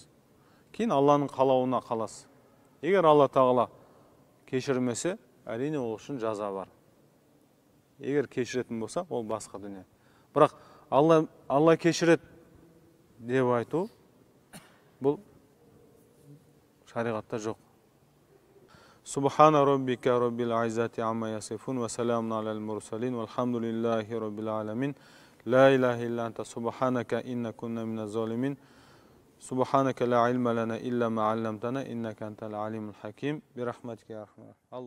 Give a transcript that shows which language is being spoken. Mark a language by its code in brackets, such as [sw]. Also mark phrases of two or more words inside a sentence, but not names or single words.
[kk] Кейін Алланың қалауына қаласыз. Егер Алла тағала кешірмесе, әрине ол үшін жаза бар. Егер кешіретін болса, ол басқа дүние. Бірақ Алла кешірет деп айту, бұл шариғатта жоқ. [ar] سبحان ربك رب العزة عما يصفون وسلام على المرسلين والحمد لله رب العالمين لا إله إلا أنت سبحانك إنا كنا من الظالمين سبحانك لا علم لنا إلا ما علمتنا إنك أنت العليم الحكيم برحمتك يا أرحم.